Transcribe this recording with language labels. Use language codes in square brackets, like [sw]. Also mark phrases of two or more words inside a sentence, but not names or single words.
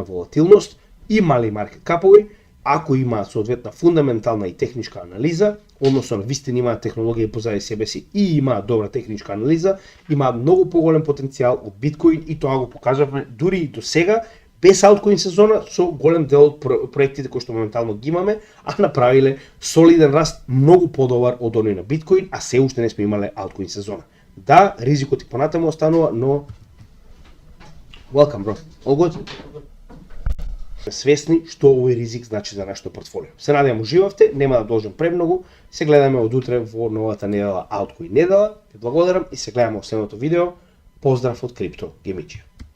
[mk] волатилност и мали маркет капови, ако имаат соодветна фундаментална и техничка анализа, односно вистина имаат технологија позади себе си и имаат добра техничка анализа, имаат многу поголем потенцијал од биткоин и тоа го покажавме дури и до сега, без алткоин сезона, со голем дел од проектите кои што моментално ги имаме, а направиле солиден раст многу подобар од оној на биткоин, а се уште не сме имале алткоин сезона. Да, ризикот и понатаму останува, но [en] welcome bro. All good? [mk] Свесни што овој ризик значи за нашето портфолио. Се надевам уживавте, нема да должам премногу. Се гледаме од утре во новата недела Алткоин недела. Ве благодарам и се гледаме во следното видео. Поздрав од Крипто Гемиџија.